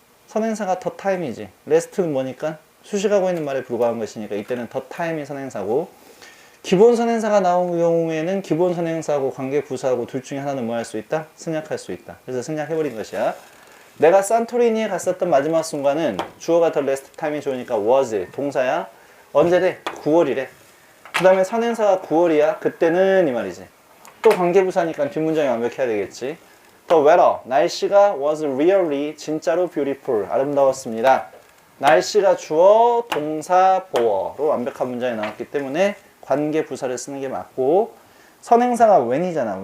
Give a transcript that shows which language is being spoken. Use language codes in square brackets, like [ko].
[ko] 선행사가 더 타임이지. 레스트는 뭐니까? 수식하고 있는 말에 불과한 것이니까 이때는 더 타임이 선행사고, 기본 선행사가 나온 경우에는 기본 선행사하고 관계 부사하고 둘 중에 하나는 뭐 할 수 있다? 생략할 수 있다. 그래서 생략해버린 것이야. 내가 산토리니에 갔었던 마지막 순간은 주어가 더 레스트 타임이 좋으니까 was 동사야. 언제래? 9월이래. 그 다음에 선행사가 9월이야. 그때는 이 말이지. 또 관계부사니까 뒷문장이 완벽해야 되겠지. [en] The weather, [ko] 날씨가 [en] was really, [ko] 진짜로 [en] beautiful, [ko] 아름다웠습니다. 날씨가 주어, 동사, 보어로 완벽한 문장이 나왔기 때문에 관계부사를 쓰는 게 맞고, 선행사가 when이잖아.